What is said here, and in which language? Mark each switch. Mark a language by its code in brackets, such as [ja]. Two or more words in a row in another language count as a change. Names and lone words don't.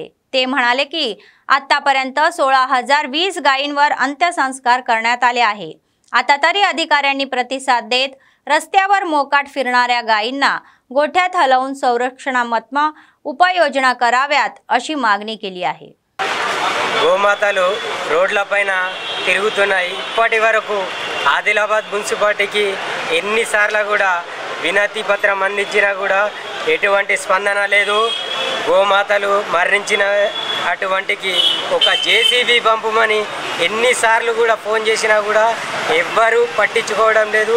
[mr] ते म्हणाले की आतापर्यंत 16,020 गायींवर अंत्यसंस्कार करण्यात आले आहे। आता तरी अधिकाऱ्यांनी प्रतिसाद देत रस्त्यावर मोकाट फिरणाऱ्या गायींना गोठ्यात हलवून संरक्षणात्मक उपाययोजना कराव्यात अशी मागणी केली आहे। [te] గోమాతలు రోడ్లపైన తిరుగుతున్నాయి। ఇప్పటి వరకు ఆదిలాబాద్ మున్సిపాలిటీకి ఎన్నిసార్లు కూడా వినతి పత్రం అందించినా కూడా ఎటువంటి స్పందన లేదు। గోమాతలు మరణించిన అటువంటికి ఒక JCB పంపమని ఎన్నిసార్లు కూడా ఫోన్ చేసినా కూడా ఎవ్వరూ పట్టించుకోవడం లేదు।